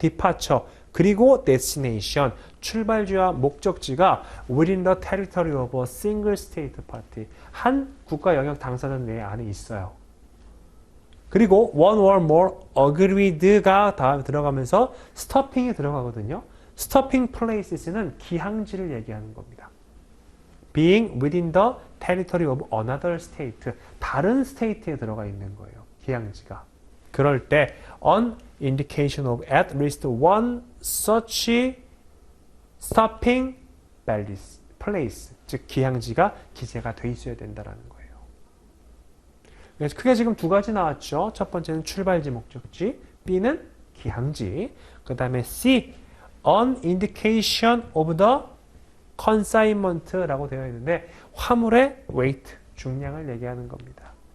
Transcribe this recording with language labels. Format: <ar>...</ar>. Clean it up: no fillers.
<en>departure, 그리고 destination,</en> <ko>출발지와 목적지가</ko> <en>within the territory of a single state party,</en> <ko>한 국가 영역 당사자 내 안에 있어요.</ko> <en>그리고 one or more agreed가 다음에 들어가면서 stopping이 들어가거든요.</en> <ko>stopping places는 기항지를 얘기하는 겁니다.</ko> <en>being within the territory of another state,</en> <ko>다른 스테이트에 들어가 있는 거예요. 기항지가.</ko> <en>그럴 때 an indication of at least one such stopping place,</en> <ko>즉 기항지가 기재가 돼 있어야 된다는 거예요. 그래서 크게 지금 두 가지 나왔죠. 첫 번째는 출발지 목적지, B는 기항지, 그 다음에 C,</ko> <en>an indication of the consignment</en> <ko>라고 되어 있는데 화물의 weight, 중량을 얘기하는 겁니다.</ko>